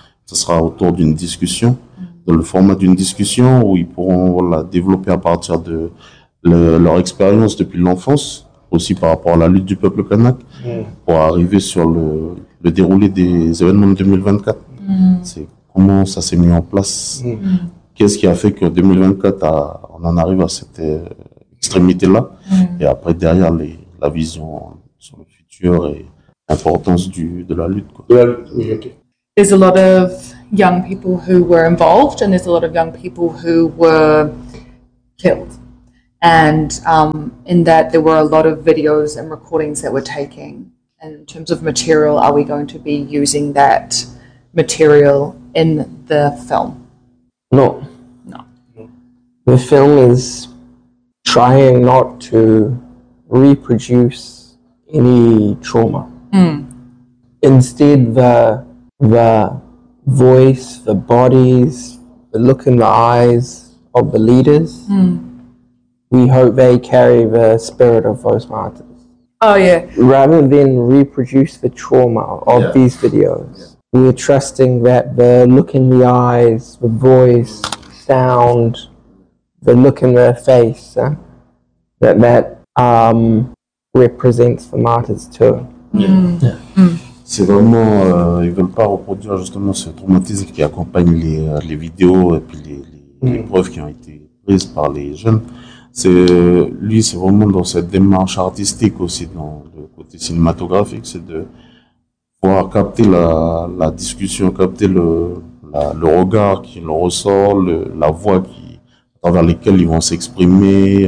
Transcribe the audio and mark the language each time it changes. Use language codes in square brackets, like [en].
[fr] Ce sera autour d'une discussion, dans le format d'une discussion où ils pourront développer à partir de leur expérience depuis l'enfance, aussi par rapport à la lutte du peuple Kanak, pour arriver sur le déroulé des événements de 2024. C'est comment ça s'est mis en place. Qu'est-ce qui a fait que 2024, on en arrive à cette extrémité-là? Et après, derrière, la vision sur le futur et l'importance de la lutte. Quoi. [en] There's a lot of young people who were involved and there's a lot of young people who were killed. And in that, there were a lot of videos and recordings that were taken. And in terms of material, are we going to be using that material in the film? No. The film is trying not to reproduce any trauma. Instead, the voice, the bodies, the look in the eyes of the leaders, we hope they carry the spirit of those martyrs. Oh, yeah. Rather than reproduce the trauma of these videos, we are trusting that the look in the eyes, the voice, sound, the look in the face, that represents the martyrs too. Yeah. [fr] C'est vraiment, ils veulent pas reproduire justement ce traumatisme qui accompagne les vidéos et puis les preuves qui ont été prises par les jeunes. C'est vraiment dans cette démarche artistique aussi, dans le côté cinématographique, c'est de pouvoir capter la discussion, capter le regard qui leur ressort, la voix qui, à travers laquelle ils vont s'exprimer.